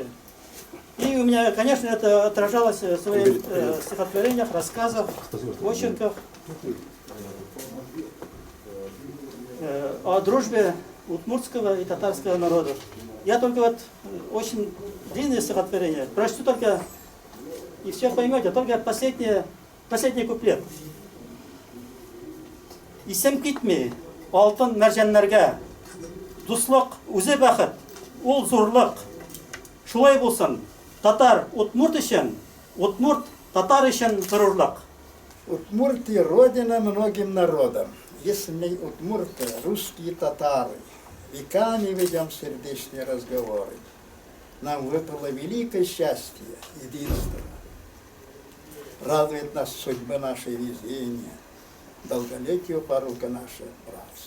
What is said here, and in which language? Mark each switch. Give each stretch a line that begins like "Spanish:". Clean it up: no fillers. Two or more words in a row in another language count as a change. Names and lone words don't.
Russian: И у меня, конечно, это отражалось в своих стихотворениях, рассказах, очерках о дружбе удмуртского и татарского народов. Я только вот очень длинное стихотворение прочту только, и все поймете, только последний куплет.
Tatar: Исем китми, алтын мәрҗәннәргә, дуслык үзе бәхет, ул зурлык. Шулай булсын, татар удмурт өчен, удмурт татар өчен горурлык.
Russian: Удмуртия родина многим народам. Если не удмурты, русские татары. Веками ведем сердечные разговоры. Нам выпало великое счастье, единство. Радует нас судьба нашей везения, долголетие порука наше братство.